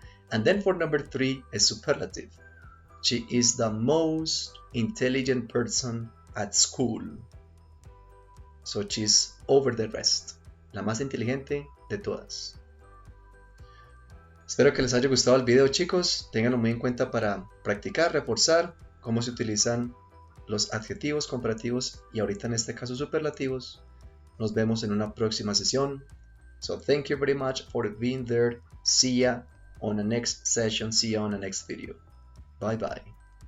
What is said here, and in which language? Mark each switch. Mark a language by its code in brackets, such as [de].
[en] And then for number 3, a superlative. She is the most intelligent person at school. So she's over the rest. [es] La más inteligente de todas. Espero que les haya gustado el video, chicos. Ténganlo muy en cuenta para practicar, reforzar cómo se utilizan los adjetivos comparativos y ahorita en este caso superlativos. Nos vemos en una próxima sesión. [en] So thank you very much for being there. See ya on the next session. See ya on the next video. Bye bye.